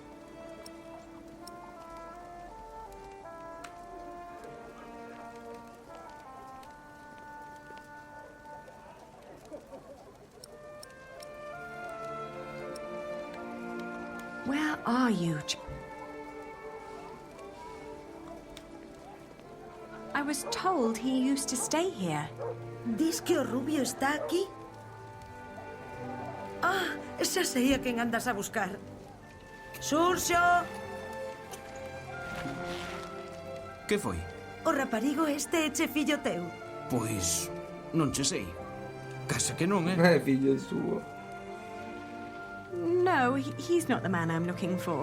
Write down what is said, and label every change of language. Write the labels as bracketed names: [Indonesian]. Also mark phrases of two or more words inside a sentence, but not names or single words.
[English] Where are you? I was told he used to stay here. [Galician] Dis que o rubio está aquí? Ah, xa sei a quen andas a buscar. Xurxo! Que foi? O raparigo este é che fillo teu. Pois, non che sei. Casa que non, [Italian] È figlio suo. [English] No, he's not the man I'm looking for.